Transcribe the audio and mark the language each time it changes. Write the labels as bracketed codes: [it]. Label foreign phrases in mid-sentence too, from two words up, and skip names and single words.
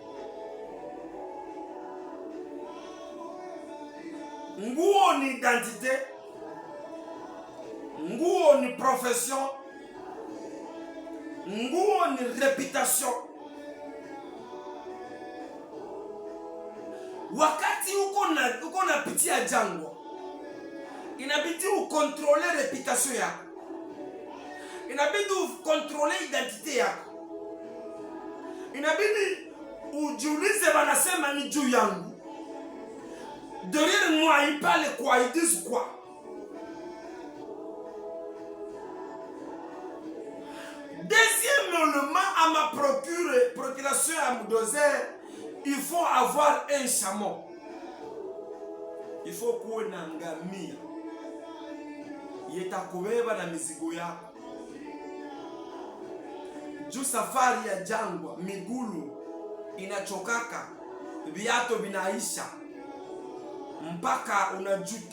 [sw] Nguo ni identité, nguo ni profession, nguo ni réputation. Wakati uko na pitia jangwa, inabidi ukontrole reputation yako, inabidi ukontrole identite yako, inabidi ujiulize wanasema ni juu yangu, [fr] derrière moi ils parlent quoi, ils disent quoi. Deuxième élément à ma procuration à mon désert, il faut avoir un chameau. Il faut [sw] kuwe na ngamia yetakubeba na mizigo yako. Juu safari ya jangwa, migulu inachokaka, viatu vinaisha, mpaka unajuta.